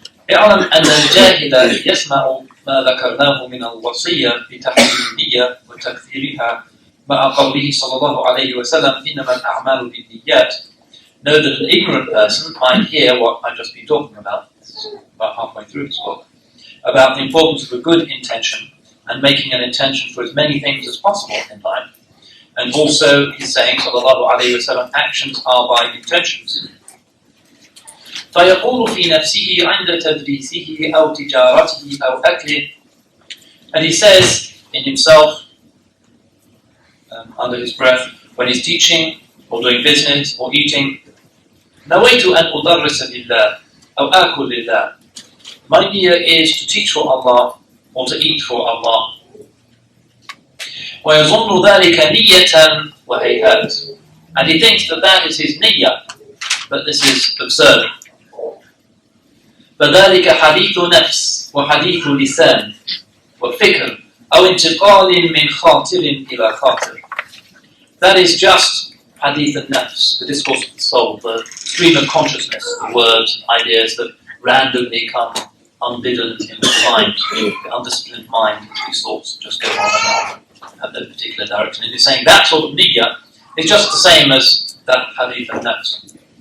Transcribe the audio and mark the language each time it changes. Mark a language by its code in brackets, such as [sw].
[ar] اعلم أن الجاهل يسمع ما ذكرناه من الوصية بتحريم النية وتكثيرها مع قوله صلى الله عليه وسلم إنما الأعمال بالنيات. [en] Know that an ignorant person might hear what I've just been talking about, about halfway through this book, about the importance of a good intention and making an intention for as many things as possible in life. And also he's saying, [ar] صلى الله عليه وسلم, [en] actions are by intentions. [ar] فيقول في نفسه عند تدريسه أو تجارته أو أكله. [en] And he says in himself, under his breath, when he's teaching or doing business or eating, [ar] نويت أن أدرس لله أو آكل لله. [en] My niyyah is to teach for Allah or to eat for Allah. [ar] ويظن ذلك نية وهيهات. [en] And he thinks that that is his niyyah, but this is absurd. [ar] فذلك حديث نفس وحديث لسان وفكر أو انتقال من خاطر إلى خاطر. [en] That is just hadith al-nafs, the discourse of the soul, the stream of consciousness, the words and ideas that randomly come unbidden in the mind, the undisciplined mind, these thoughts just go on and on, have no particular direction. And he's saying that sort of niyyah is just the same as that hadith al-nafs.